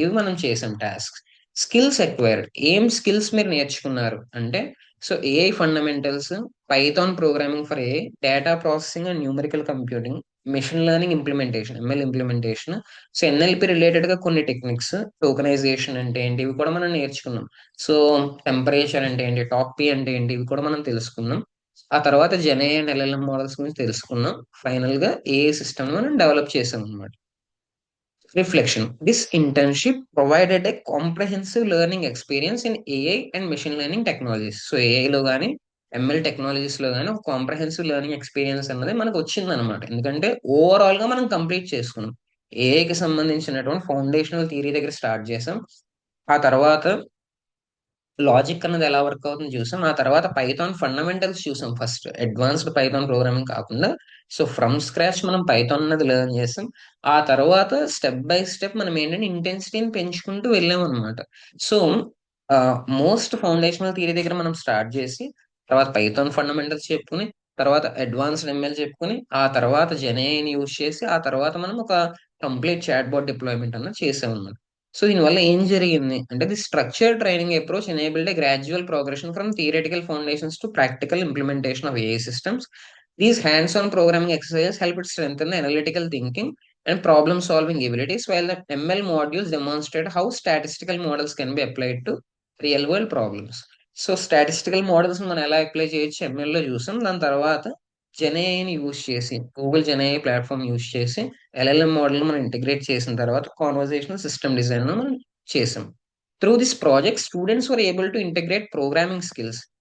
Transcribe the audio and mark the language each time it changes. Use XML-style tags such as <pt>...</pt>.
<te>ఇవి మనం చేసాం టాస్క్. స్కిల్స్ ఎక్వైర్డ్, ఏం స్కిల్స్ మీరు నేర్చుకున్నారు అంటే, so AI fundamentals, Python programming for AI, data processing and numerical computing, machine learning implementation, ML implementation, so NLP related గా కొన్ని టెక్నిక్స్, టోకనైజేషన్ అంటే ఏంటి, ఇవి కూడా మనం నేర్చుకున్నాం. సో టెంపరేచర్ అంటే ఏంటి, టాప్ పి అంటే ఏంటి, ఇవి కూడా మనం తెలుసుకున్నాం. ఆ తర్వాత జెన్ఏ అండ్ ఎల్ఎల్ఎం మోడల్స్ గురించి తెలుసుకున్నాం. ఫైనల్ గా ఏఐ సిస్టమ్ మనం డెవలప్ చేసాం అనమాట.</te> <en>Reflection. This internship provided a comprehensive learning experience in AI and machine learning technologies.</en> <te>So ఏఐలో కానీ ఎంఎల్ టెక్నాలజీస్ లో కానీ ఒక కాంప్రహెన్సివ్ లెర్నింగ్ ఎక్స్పీరియన్స్ అన్నది మనకు వచ్చింది అనమాట. ఎందుకంటే ఓవరాల్ గా మనం కంప్లీట్ చేసుకున్నాం. ఏఐకి సంబంధించినటువంటి ఫౌండేషనల్ థియరీ దగ్గర స్టార్ట్ చేసాం. ఆ తర్వాత లాజిక్ అన్నది ఎలా వర్క్ అవుతుందో చూసాం. ఆ తర్వాత పైథాన్ ఫండమెంటల్స్ చూసాం ఫస్ట్. అడ్వాన్స్డ్ పైథాన్ ప్రోగ్రామింగ్ కాకుండా సో ఫ్రమ్ స్క్రాచ్ మనం పైథాన్ అన్నది లెర్న్ చేసాం. ఆ తర్వాత స్టెప్ బై స్టెప్ మనం ఏంటంటే ఇంటెన్సిటీని పెంచుకుంటూ వెళ్ళాం అనమాట. సో మోస్ట్ ఫౌండేషనల్ థియరీ దగ్గర మనం స్టార్ట్ చేసి తర్వాత పైథాన్ ఫండమెంటల్స్ చెప్పుకుని తర్వాత అడ్వాన్స్డ్ ఎంఎల్ చెప్పుకుని ఆ తర్వాత జెన్ఏఐని యూజ్ చేసి ఆ తర్వాత మనం ఒక కంప్లీట్ చాట్ బాట్ డిప్లాయ్మెంట్ అన్నది చేసాం అనమాట. సో దీనివల్ల ఏం జరిగింది అంటే</te> <en>The structure training approach enabled a gradual progression from theoretical foundations to practical implementation of AI systems. These hands-on programming exercises help it strengthen the analytical thinking and problem-solving abilities, while the ML modules demonstrate how statistical models can be applied to real-world problems.</en> <te>So statistical models మనం ఎలా apply చేయొచ్చు ఎంఎల్లో చూసాం. దాని తర్వాత జెన్ఏఐని use చేసి Google GenAI platform use చేసి LLM model మనం integrate చేసిన తర్వాత కాన్వర్జేషనల్ సిస్టమ్ డిజైన్ మనం చేసాం.</te> <en>Through this project students were able to integrate programming skills.</en>